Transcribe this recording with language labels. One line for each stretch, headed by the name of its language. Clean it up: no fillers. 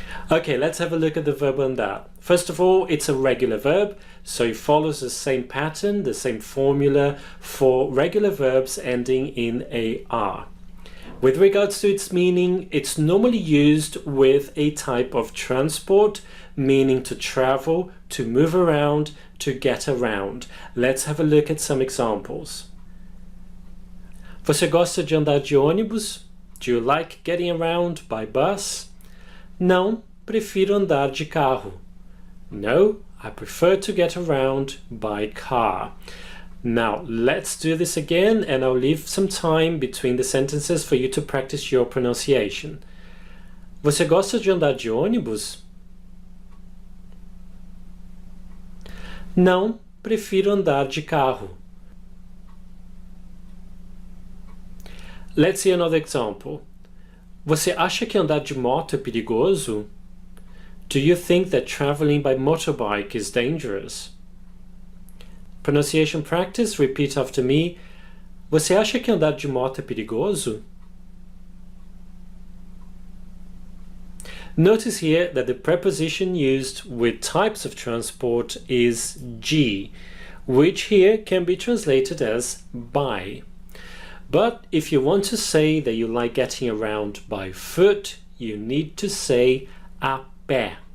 English: Okay, let's have a look at the verb andar. First of all, it's a regular verb, so it follows the same pattern, the same formula for regular verbs ending in AR. With regards to its meaning, it's normally used with a type of transport, meaning to travel, to move around, to get around. Let's have a look at some examples.
Portuguese: Você gosta de andar de ônibus?
English: Do you like getting around by bus?
Portuguese: Não, prefiro andar de carro.
English: No, I prefer to get around by car. Now, let's do this again and I'll leave some time between the sentences for you to practice your pronunciation.
Portuguese: Você gosta de andar de ônibus? Não, prefiro andar de carro.
English: Let's see another example.
Portuguese: Você acha que andar de moto é perigoso?
English: Do you think that traveling by motorbike is dangerous? Pronunciation practice, repeat after me.
Portuguese: Você acha que andar de moto é perigoso?
English: Notice here that the preposition used with types of transport is G, which here can be translated as by. But if you want to say that you like getting around by foot, you need to say
Portuguese: a pé.